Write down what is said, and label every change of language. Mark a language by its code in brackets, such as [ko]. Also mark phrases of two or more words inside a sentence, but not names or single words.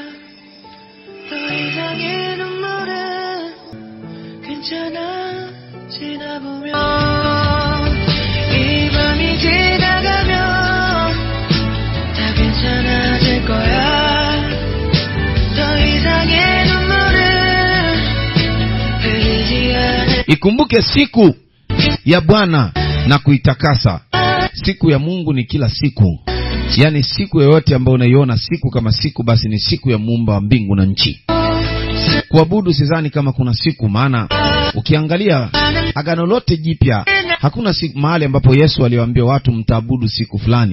[ko] 더 이상의 눈물은 괜찮아지나 보면 이 밤이 지나가면 다 괜찮아질 거야. 더 이상의 눈물은 흘리지 않을. [sw] Ikumbuke siku ya Bwana na kuitakasa. Siku ya Mungu ni kila siku. Yani siku yoyote ambayo unaiona siku kama siku, basi ni siku ya Muumba wa mbingu na nchi. Kuabudu sidhani kama kuna siku, maana ukiangalia Agano lote Jipya hakuna siku mahali ambapo Yesu aliwaambia watu mtaabudu siku fulani.